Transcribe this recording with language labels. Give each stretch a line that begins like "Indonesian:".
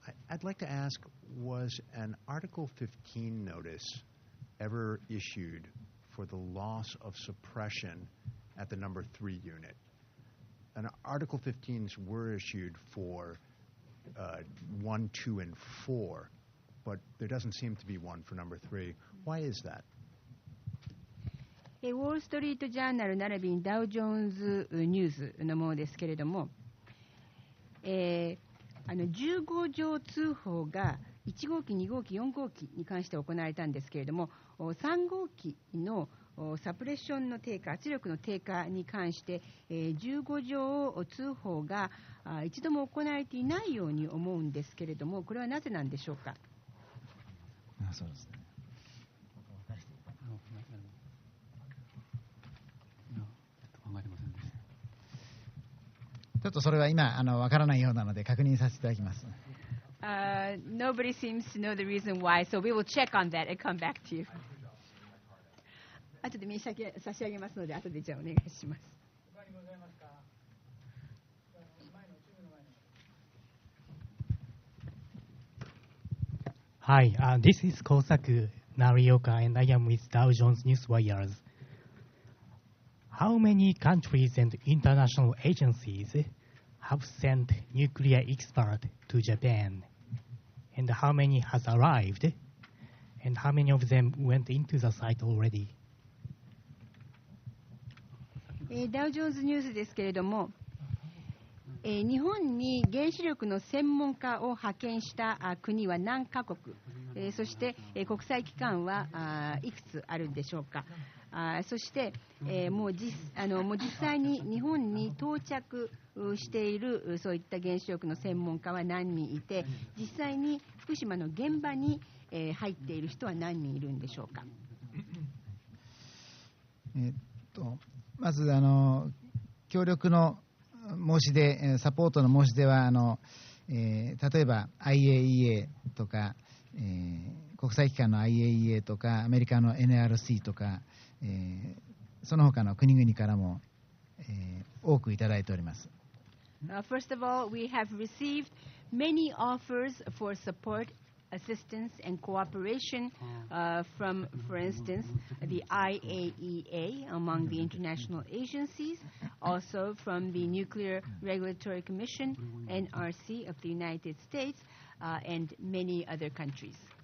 English: I'd like to ask, was an Article 15 notice ever issued for the loss of suppression at the number 3 unit? And Article 15s were issued for 1, 2, and 4, but there doesn't seem to be one for number 3. Why is that?
Japanese: ウォール・ストリート・ジャーナル並びにダウ・ジョーンズ・ニュースのものですけれども、15条通報が1号機、2号機、4号機に関して行われたんですけれども、3号機のサプレッションの低下、圧力の低下に関して、15条通報が一度も行われていないように思うんですけれども、これはなぜなんでしょうか。そうですね。ちょっとそれは今わからないようなので確認させていただきます。
English: Nobody seems to know the reason why, so we will check on that and come back to you.
Japanese: 後で差し上げますので、後でじゃあお願いします。
English: Hi, this is Kosaku Narioka, and I am with Dow Jones Newswires. How many countries and international agencies have sent nuclear experts to Japan? And how many has arrived? And how many of them went into the site already?
Japanese: ダウジョーンズニュースですけれども、日本に原子力の専門家を派遣した国は何カ国、そして国際機関はいくつあるんでしょうか。そして、もう実際に日本に到着しているそういった原子力の専門家は何人いて、実際に福島の現場に、入っている人は何人いるんでしょうか。まず協力の申し出、サポートの申し出は例えば IAEA とか、国際機関の IAEA とかアメリカの NRC とか、その他の国々からも、多くいただいております。
English: First of all, we have received many offers for support, assistance, and cooperation from, for instance, the IAEA among the international agencies, also from the Nuclear Regulatory Commission, NRC of the United States, and many other countries.